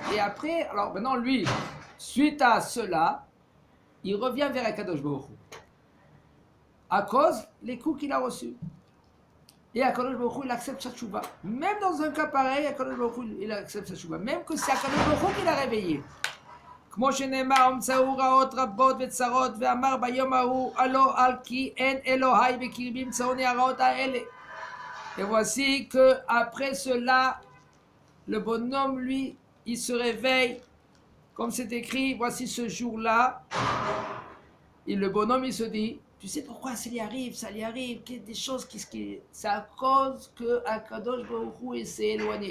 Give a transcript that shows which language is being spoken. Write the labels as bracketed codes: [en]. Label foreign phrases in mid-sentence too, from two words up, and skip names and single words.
[fr] Et après, alors maintenant lui, suite à cela, il revient vers [he] הקדוש ברוך הוא. [fr] À cause les coups qu'il a reçus. Et [he] הקדוש ברוך הוא, [fr] il accepte sa tchouva. Même dans un cas pareil, [he] הקדוש ברוך הוא, [fr] il accepte sa tchouva. Même que c'est [he] הקדוש ברוך הוא [fr] qui l'a réveillé. [he] כמו שנאמר, המצאו רעות רבות וצרות, ואמר ביום ההוא, הלא על כי אין אלוהי בקרבי מצאוני הרעות האלה. [fr] Et voici que après cela, le bonhomme, lui, il se réveille, comme c'est écrit, voici ce jour-là, et le bonhomme, il se dit, tu sais pourquoi ça lui arrive, des choses qui c'est à cause que [he] הקדוש ברוך הוא [fr] s'est éloigné.